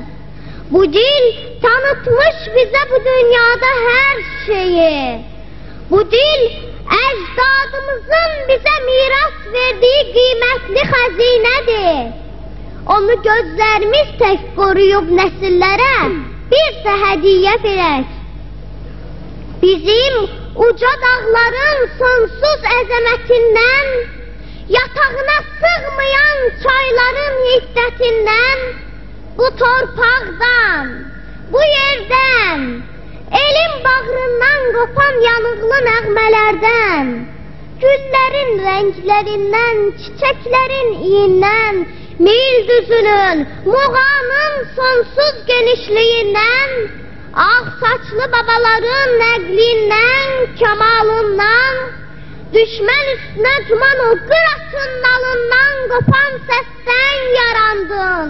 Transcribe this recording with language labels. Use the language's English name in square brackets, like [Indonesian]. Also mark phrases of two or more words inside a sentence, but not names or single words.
[Turkish] Bu dil tanıtmış bize bu dünyada her şeyi. Bu dil ecdadımızın bize miras verdiği kıymetli hazinedir. Onu gözlerimiz tek koruyup nesillere bir de hediye verək. [Azerbaijani] Bizim uca dağların sonsuz əzəmətindən, yatağına sığmayan çayların hiddətindən, bu torpaqdan, bu yerdən, elin bağrından qopan yanıqlı nəğmələrdən, güllərin rənglərindən, çiçəklərin iyindən, mil düzünün, muğanın sonsuz genişliyindən, ağ saçlı babaların nəqlindən, kəmalından, düşmən üstünə tuman o qıratın dalından qopan səsdən yarandın.